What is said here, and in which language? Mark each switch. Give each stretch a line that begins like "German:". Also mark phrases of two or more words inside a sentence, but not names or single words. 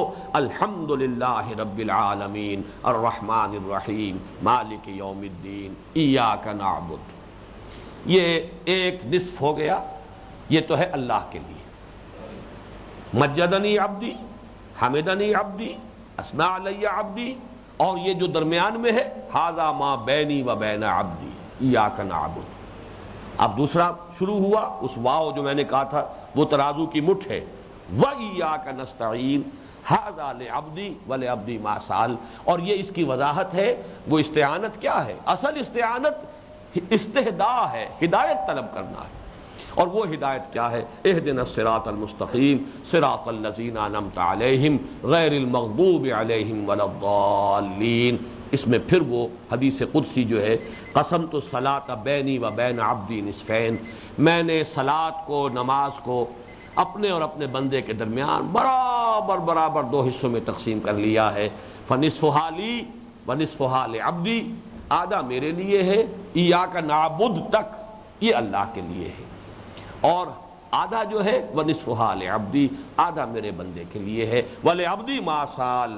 Arabic: الحمدللہ رب العالمین الرحمن الرحیم مالک یوم الدین ایاک نعبد،
Urdu: یہ ایک نصف ہو گیا، یہ تو ہے اللہ کے لیے،
Arabic: مجدنی عبدی، حمدنی عبدی، اثنا علی عبدی،
Urdu: اور یہ جو درمیان میں ہے
Arabic: ھذا ما بینی و بین عبدی ایاک نعبد۔
Urdu: اب دوسرا شروع ہوا، اس واو جو میں نے کہا تھا وہ ترازو کی مٹھ ہے،
Arabic: وَإِيَّاكَ نَسْتَعِينُ ھذا لعبدی ولعبدی ما سأل،
Urdu: اور یہ اس کی وضاحت ہے۔ وہ استعانت کیا ہے؟ اصل استعانت استہداء ہے، ہدایت طلب کرنا ہے، اور وہ ہدایت کیا ہے؟
Arabic: اہدنا الصراط المستقیم صراط الذین انعمت علیہم غیر المغضوب علیہم ولا الضالین۔
Urdu: اس میں پھر وہ حدیث قدسی جو ہے
Arabic: قسمت الصلاۃ بینی و بین عبدی نصفین،
Urdu: میں نے صلاۃ کو، نماز کو اپنے اور اپنے بندے کے درمیان برابر برابر دو حصوں میں تقسیم کر لیا ہے،
Arabic: فنصفھا لی ونصفھا لعبدی،
Urdu: آدھا میرے لیے ہے،
Arabic: ایاک نعبد
Urdu: تک یہ اللہ کے لیے ہے، اور آدھا جو ہے
Arabic: ونصفھا لعبدی،
Urdu: آدھا میرے بندے کے لیے ہے،
Arabic: ولعبدی ما سال۔